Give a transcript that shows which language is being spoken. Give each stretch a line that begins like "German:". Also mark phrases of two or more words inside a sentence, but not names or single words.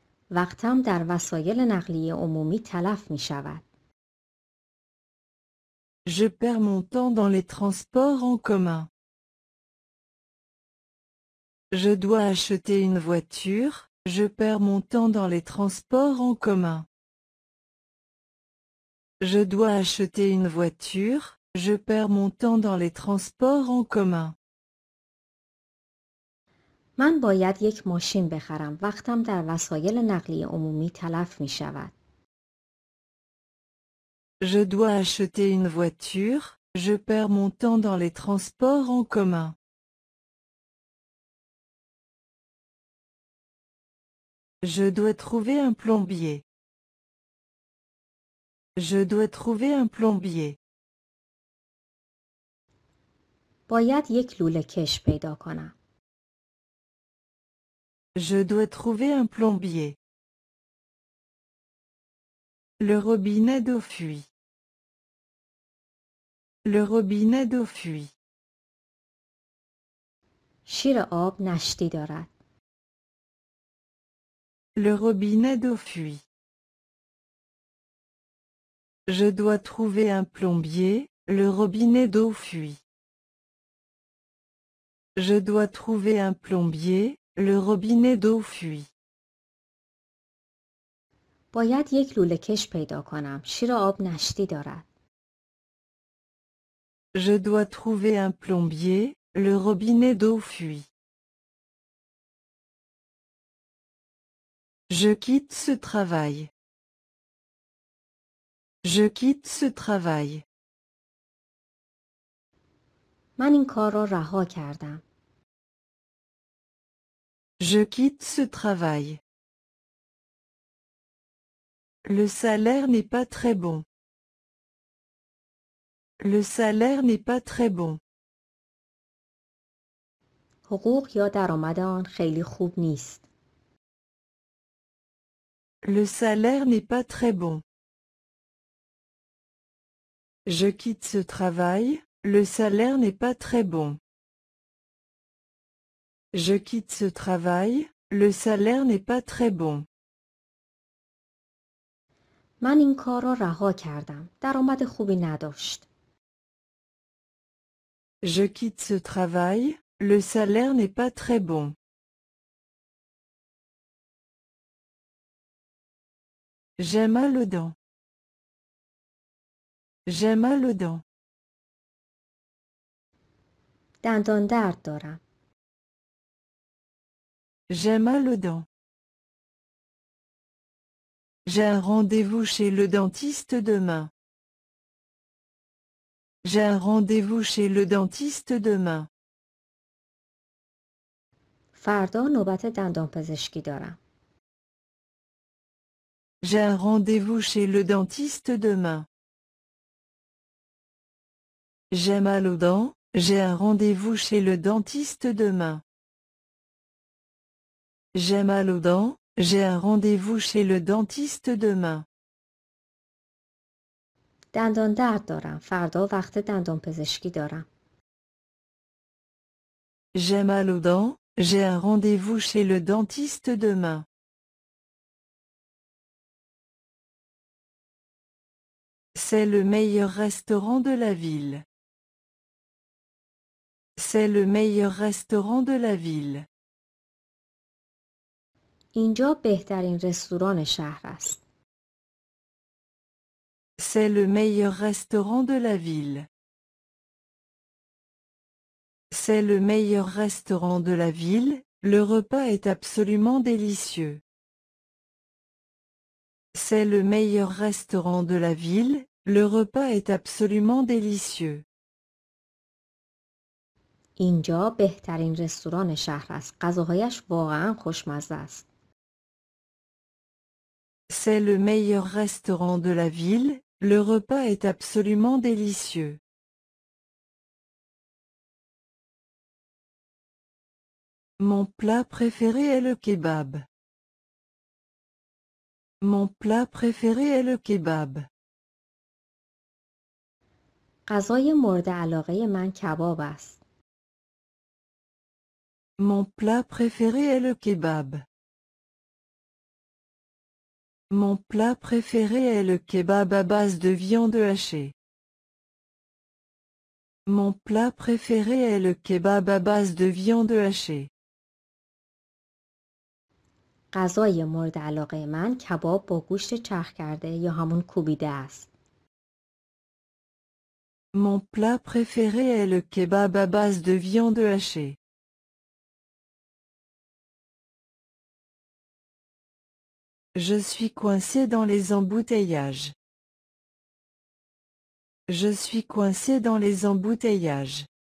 Persian: وقتم در وسایل نقلیه عمومی تلف می شود.
French: Je perds mon temps dans les transports en commun. Je dois acheter une voiture, je perds mon temps dans les transports en commun. Je dois acheter une voiture, je perds mon temps dans les transports en commun.
Persian: من باید یک ماشین بخرم. وقتم در وسایل نقلیه عمومی تلف می شود.
French: Je dois acheter une voiture, je perds mon temps dans les transports en commun. Je dois trouver un plombier. Je dois trouver un plombier.
Persian: باید یک لوله کش پیدا کنم.
French: Je dois trouver un plombier. Le robinet d'eau fuit. Le robinet d'eau fuit.
Persian: شیر آب نشتی دارد.
French: Le robinet d'eau fuit. Je dois trouver un plombier, le robinet d'eau fuit. Je dois trouver un plombier, le robinet d'eau fuit.
Persian: باید یک لوله کش پیدا کنم. شیر آب نشتی دارد.
French: Je dois trouver un plombier, le robinet d'eau fuit. Je quitte ce travail. Je quitte ce travail.
Persian: من این کار را رها کردم.
French: Je quitte ce travail. Le salaire n'est pas très bon. Le salaire n'est pas très bon.
Persian: حقوق یا درآمد آن خیلی خوب نیست.
French: Le salaire n'est pas très bon. Je quitte ce travail, le salaire n'est pas très bon. Je quitte ce travail, le salaire n'est pas très bon.
Persian: من این کار را رها کردم. درآمد خوبی نداشت.
French: Je quitte ce travail, le salaire n'est pas très bon. J'ai mal aux dents. J'ai mal aux dents.
Persian: دندان درد دارم.
French: J'ai mal aux dents. J'ai un rendez-vous chez le dentiste demain. J'ai un rendez-vous chez le dentiste demain.
Persian: فردا نوبت دندان پزشکی دارم.
French: J'ai un rendez-vous chez le dentiste demain. J'ai mal aux dents, j'ai un rendez-vous chez le dentiste demain. J'ai mal aux dents, j'ai un rendez-vous chez le dentiste demain.
Persian: دندان درد دارم. فردا وقت دندان پزشکی دارم.
French: J'ai mal aux dents, j'ai un rendez-vous chez le dentiste demain. C'est le meilleur restaurant de la ville. C'est le meilleur restaurant de la ville.
Persian: اینجا بهترین رستوران شهر است.
French: C'est le meilleur restaurant de la ville. C'est le meilleur restaurant de la ville, le repas est absolument délicieux. C'est le meilleur restaurant de la ville, le repas est absolument délicieux.
Persian: اینجا بهترین رستوران شهر است. غذاهایش واقعا خوشمزه است.
French: C'est le meilleur restaurant de la ville, le repas est absolument délicieux. Mon plat préféré est le kebab. Mon plat préféré est le kebab.
Persian: غذای مورد علاقه من کباب است.
French: Mon plat préféré est le kebab. Mon plat préféré est le kebab à base de viande hachée. Mon plat préféré est le kebab à base de viande hachée.
Persian: غذای مورد علاقه من کباب با گوشت چرخ کرده یا همون کوبیده است.
French: Mon plat préféré est le kebab à base de viande hachée. Je suis coincé dans les embouteillages. Je suis coincé dans les embouteillages.